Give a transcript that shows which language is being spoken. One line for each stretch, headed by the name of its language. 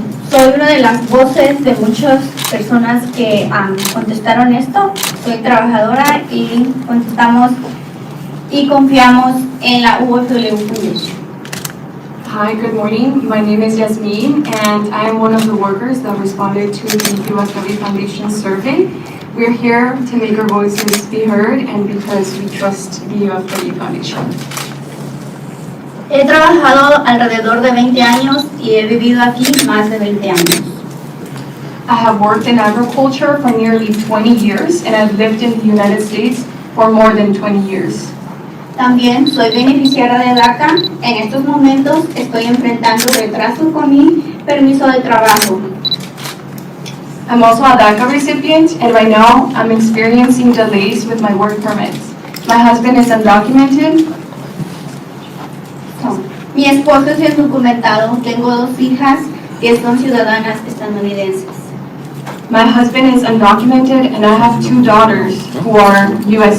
Spanish: Soy una de las voces de muchas personas que contestaron esto. Soy trabajadora y contestamos y confiamos en la UFLU Foundation.
English: Hi, good morning. My name is Yazmin, and I am one of the workers that responded to the UFW Foundation survey. We're here to make our voices be heard and because we trust the UFW Foundation.
Spanish: He trabajado alrededor de 20 años y he vivido aquí más de 20 años.
English: I have worked in agriculture for nearly 20 years, and I've lived in the United States for more than 20 years.
Spanish: También soy beneficiaria de DACA. En estos momentos estoy enfrentando retrasos con mi permiso de trabajo.
English: I'm also a DACA recipient, and right now I'm experiencing delays with my work permits. My husband is undocumented.
Spanish: Mi esposo es indocumentado. Tengo 2 hijas que son ciudadanas estadounidenses.
English: My husband is undocumented, and I have 2 daughters who are U.S.